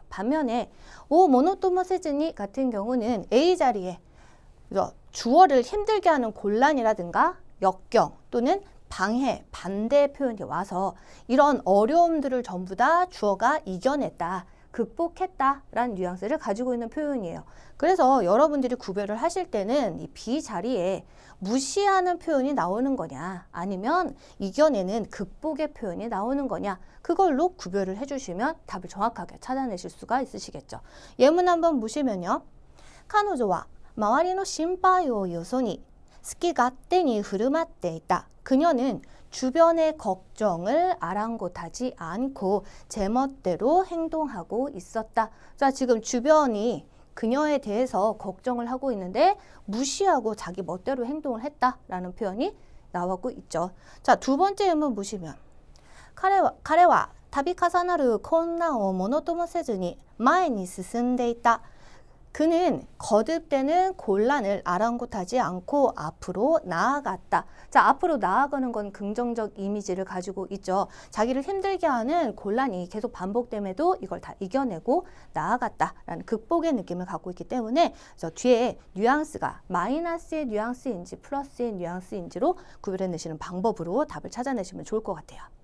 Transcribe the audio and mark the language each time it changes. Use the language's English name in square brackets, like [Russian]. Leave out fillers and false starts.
[Korean] 반면에 오 모노토모 세즈니 같은 경우는 A 자리에 주어를 힘들게 하는 곤란이라든가 역경 또는 방해, 반대 표현이 와서 이런 어려움들을 전부 다 주어가 이겨냈다, 극복했다 라는 뉘앙스를 가지고 있는 표현이에요. 그래서 여러분들이 구별을 하실 때는 이 B 자리에 무시하는 표현이 나오는 거냐 아니면 이겨내는 극복의 표현이 나오는 거냐 그걸로 구별을 해주시면 답을 정확하게 찾아내실 수가 있으시겠죠. 예문 한번 보시면요. [Japanese] 彼女は周りの心配をよそに好き勝手に振る舞っていた. [Korean] 그녀는 주변의 걱정을 아랑곳하지 않고 제멋대로 행동하고 있었다. 자, 지금 주변이 그녀에 대해서 걱정을 하고 있는데 무시하고 자기 멋대로 행동을 했다라는 표현이 나오고 있죠. 자, 두 번째 예문 보시면 [Japanese] 彼は度重なる困難をものともせずに前に進んでいた. [Korean] 그는 거듭되는 곤란을 아랑곳하지 않고 앞으로 나아갔다. 자, 앞으로 나아가는 건 긍정적 이미지를 가지고 있죠. 자기를 힘들게 하는 곤란이 계속 반복됨에도 이걸 다 이겨내고 나아갔다라는 극복의 느낌을 갖고 있기 때문에 뒤에 뉘앙스가 마이너스의 뉘앙스인지 플러스의 뉘앙스인지로 구별해내시는 방법으로 답을 찾아내시면 좋을 것 같아요.